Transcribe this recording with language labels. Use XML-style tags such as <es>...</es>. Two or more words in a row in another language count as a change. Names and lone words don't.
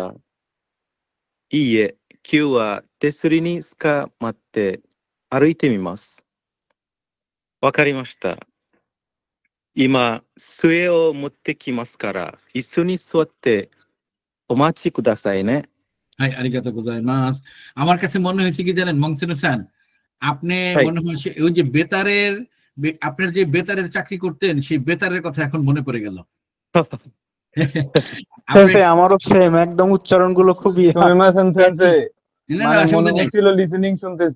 <ja>いいえ、今日は手すりにつかまって歩いてみます。わかりました。今、杖を持ってきますから、椅子に座ってお待ちくださいね。はい、ありがとうございます。</ja> <bn>আমার কাছে মনে হয়েছে কি জানেন মংসেন স্যার, আপনি মনে হয়েছে ওই যে বেতারের, আপনার যে বেতারের চাকরি করতেন সেই বেতারের কথা এখন মনে পড়ে গেল। আমারও সেম, একদম উচ্চারণগুলো খুবই লিসেনিং শুনতেছি।</bn>